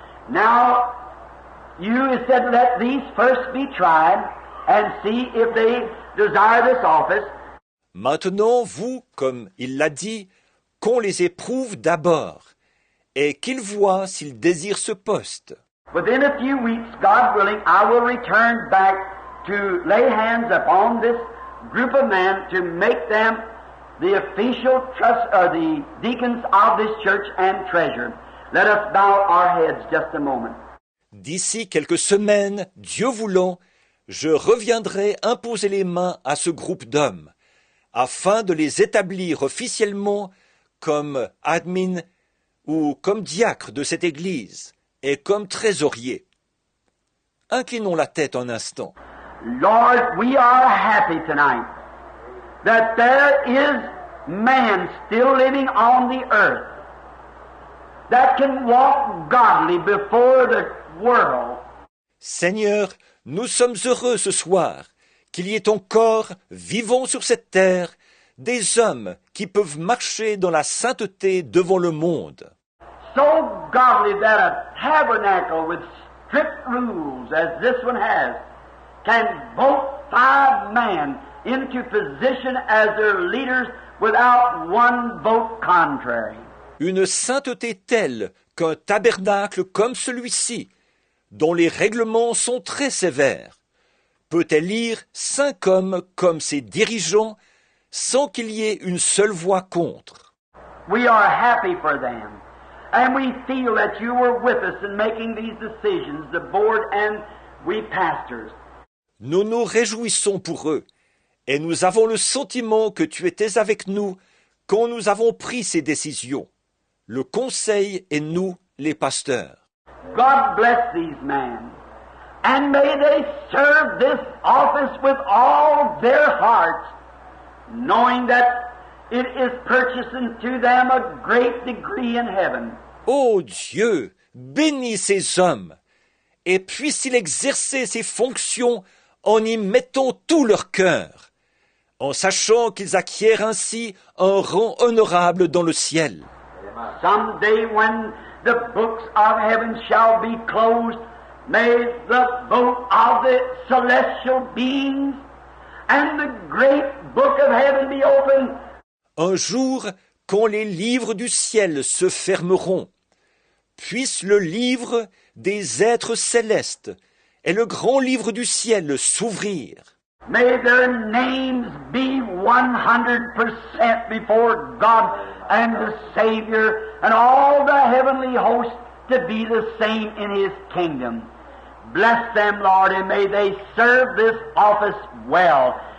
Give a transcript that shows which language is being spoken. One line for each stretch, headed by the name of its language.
English: Now, you said, let these first be tried and see if they desire this office.
French: Maintenant, vous, comme il l'a dit, qu'on les éprouve d'abord, et qu'ils voient s'ils désirent ce poste.
English: Within a few weeks, God willing, I will return back to lay hands upon this group of men to make them the official the deacons of this church and treasurer. Let us bow our heads just a moment.
French: D'ici quelques semaines, Dieu voulant, je reviendrai imposer les mains à ce groupe d'hommes, afin de les établir officiellement comme admin ou comme diacre de cette Église et comme trésorier. Inclinons la tête un instant.
English: Lord, we are happy tonight that there is man still living on the earth that can walk godly before the world.
French: Seigneur, nous sommes heureux ce soir qu'il y ait encore, vivant sur cette terre, des hommes qui peuvent marcher dans la sainteté devant le monde.
English: So godly that a tabernacle with strict rules as this one has can vote 5 men into position as their leaders without one vote contrary.
French: Une sainteté telle qu'un tabernacle comme celui-ci, dont les règlements sont très sévères, peut élire 5 hommes comme ses dirigeants sans qu'il y ait une seule voix contre.
English: We are happy for them, and we feel that you were with us in making these decisions, the board and we pastors.
French: Nous nous réjouissons pour eux, et nous avons le sentiment que tu étais avec nous quand nous avons pris ces décisions, le conseil et nous, les pasteurs.
English: God bless these men, And may they serve this office with all their hearts, knowing that it is purchasing to them a great degree in heaven.
French: Ô Dieu, bénis ces hommes, et puisse-t-il exercer ses fonctions en y mettant tout leur cœur, en sachant qu'ils acquièrent ainsi un rang honorable dans le ciel.
English: Someday when the books of heaven shall be closed, may the vote of the celestial beings and the great book of heaven be opened.
French: Un jour, quand les livres du ciel se fermeront, puisse le livre des êtres célestes et le grand livre du ciel s'ouvrir.
English: May their names be 100% before God and the Savior and all the heavenly hosts to be the same in His kingdom. Bless them, Lord, and may they serve this office well.